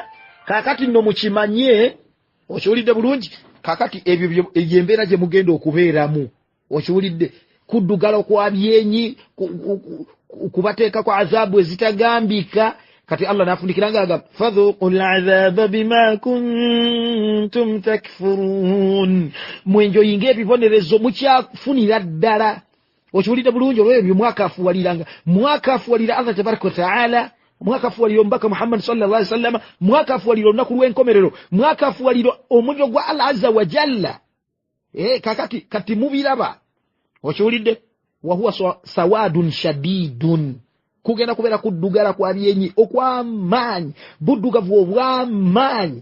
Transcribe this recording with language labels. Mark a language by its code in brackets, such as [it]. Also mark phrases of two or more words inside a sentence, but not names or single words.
[lg] Kakati nno mukimanye. Okiwulidde bulungi? Kakati ebyo embeera gye mugenda okubeeramu. Okiwulidde? Kuddugala kwa byenyi, kubateeka kwa azabu ezitagambika. Kati Allah nafundikiranga agamba [ar] فذوقوا العذاب بما كنتم تكفرون. [lg] Mwenjoyinga ebibonerezo mukyafunira ddala. Okiwulidde bulungi? Olw'ebyo mwakafuwalira Allah [ar] تبارك وتعالى, [lg] mwakafuwalira omubaka Muhammad [ar] صلى الله عليه وسلم, [lg] mwakafuwalira olunaku lw'enkomerero, mwakafuwalira omuliro gwa Allah [ar] عز وجل. [lg] Kati mubiraba. Okiwulidde? [ar] وهو سواد شديد. [lg] Kugenda kubeera kuddugala kwa byenyi okw'amaanyi, buddugavu obw'amaanyi.